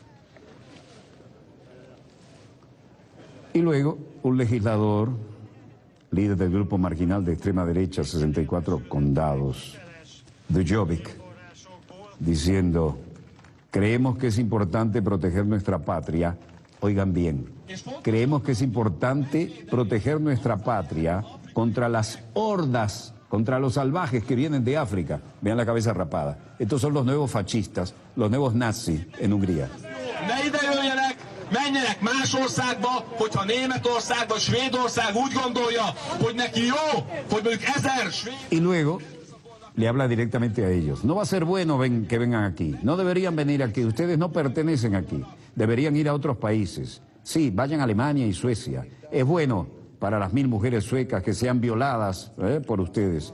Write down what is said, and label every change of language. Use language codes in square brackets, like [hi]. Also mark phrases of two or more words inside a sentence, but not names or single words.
[es] Y luego, un legislador, líder del grupo marginal de extrema derecha, 64 condados, de Jobbik, diciendo, creemos que es importante proteger nuestra patria. Oigan bien, creemos que es importante proteger nuestra patria contra las hordas contra los salvajes que vienen de África. Vean la cabeza rapada. Estos son los nuevos fascistas, los nuevos nazis en Hungría. [hu] Ne ide jöjjenek, menjenek más országba, hogyha Németország vagy Svédország úgy gondolja, hogy neki jó, hogy mondjuk 1000 svéd. [es] Y luego le habla directamente a ellos. No va a ser bueno que vengan aquí. No deberían venir aquí. Ustedes no pertenecen aquí. Deberían ir a otros países. Sí, vayan a Alemania y Suecia. Es bueno para las 1000 mujeres suecas que sean violadas por ustedes.